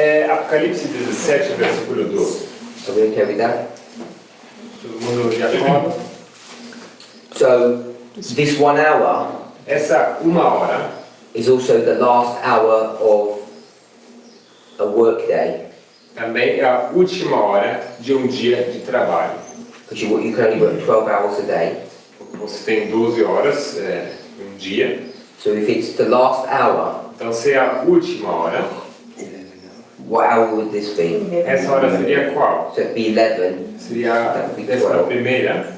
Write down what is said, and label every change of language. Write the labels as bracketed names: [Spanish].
[Portuguese] Apocalipse 17, versículo 12. [English] So we okay with that? [Portuguese] Todo mundo de acordo? [English] So this 1 hour [Portuguese] Essa 1 hora [English] is also the last hour of a work day. [Portuguese] também é a última hora de um dia de trabalho. [English] Because you can only work 12 hours a day. [Portuguese] Você tem 12 horas um dia. [English] So if it's the last hour, [Portuguese] Então, se é a última hora, [English] what hour would this be? [Portuguese] essa hora seria qual? [English] So it'd be 11. [Portuguese] Seria a 11ª.